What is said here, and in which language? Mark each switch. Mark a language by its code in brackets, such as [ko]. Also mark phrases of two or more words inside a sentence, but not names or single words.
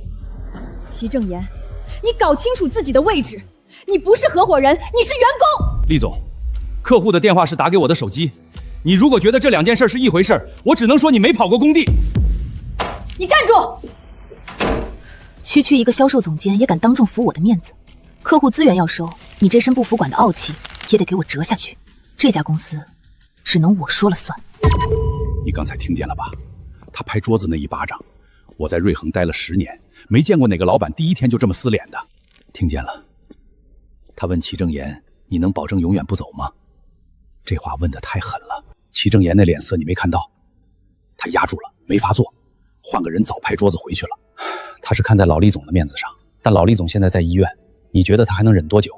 [zh] 齊正言，你搞清楚自己的位置，你不是合夥人，你是員工。厲總，客戶的電話是打給我的手機，你如果覺得這2件事是一回事，我只能說你沒跑過工地。你站住！区一個銷售總監也敢當众服我的面子，客戶資源要收，你这身不服管的傲氣也得給我折下去。這家公司只能我說了算。你剛才聽見了吧？他拍桌子那一巴掌，我在瑞恆待了10年，沒見過哪個老闆第1天就這麼撕臉的。聽見了？他問齊正言：“你能保證永遠不走嗎？” 這話問得太狠了。齊正言那臉色你沒看到？他壓住了，沒法做，換個人早拍桌子回去了。他是看在老厲總的面子上，但老厲總現在在醫院，你覺得他還能忍多久？